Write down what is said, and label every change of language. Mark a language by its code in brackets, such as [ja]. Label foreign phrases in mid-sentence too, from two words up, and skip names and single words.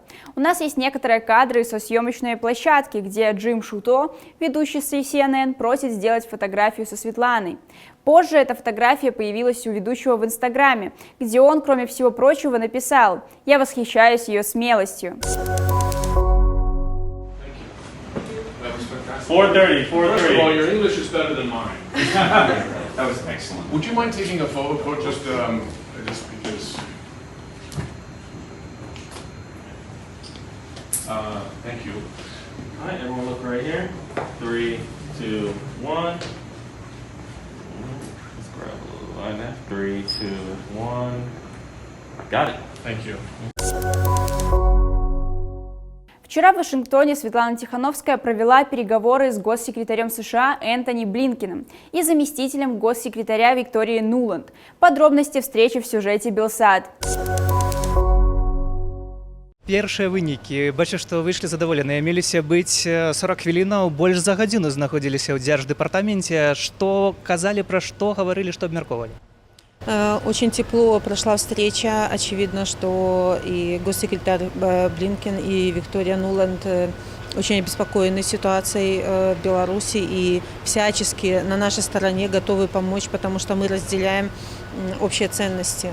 [ru] У нас есть некоторые кадры со съемочной площадки, где Джим Шуто, ведущий CNN, просит сделать фотографию со Светланой. Позже эта фотография появилась у ведущего в Инстаграме, где он, кроме всего прочего, написал: «Я восхищаюсь ее смелостью». 4:30. [en] First of all, your English is better than mine. That was excellent. Would you mind taking a photo, just because? Thank you. All right, everyone look right here. 3, 2, 1. Let's grab a little line there. 3, 2, 1. Got it. Thank you. [ru] Вчера в Вашингтоне Светлана Тихановская провела переговоры с госсекретарем США Энтони Блинкеном и заместителем госсекретаря Викторией Нуланд. Подробности встречи в сюжете Белсат. [be] Першыя вынікі. Бачу, што выйшлі задаволеныя. Меліся быць 40 хвілінаў, больш за гадзіну знаходзіліся ў дзярждэпартаменце. Што казалі, пра што гаварылі, што абмяркоўвалі? [ru] Очень тепло прошла встреча. Очевидно, что и госсекретарь Блинкен, и Виктория Нуланд очень обеспокоены ситуацией в Беларуси и всячески на нашей стороне готовы помочь, потому что мы разделяем общие ценности.